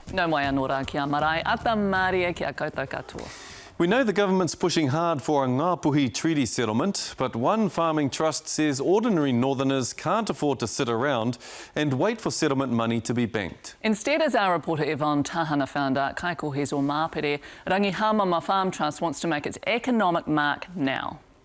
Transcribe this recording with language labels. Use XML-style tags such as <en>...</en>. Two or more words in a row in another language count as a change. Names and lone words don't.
<mi>No mai anō rā ki a marae, ata mārie ki a koutou katoa.</mi> <en>We know the government's pushing hard for a Ngapuhi treaty settlement, but one farming trust says ordinary northerners can't afford to sit around and wait for settlement money to be banked. Instead, as our reporter Yvonne Tahana found out, Kaikohe's o Māpere, Rangihamama Farm Trust wants to make its economic mark now.</en>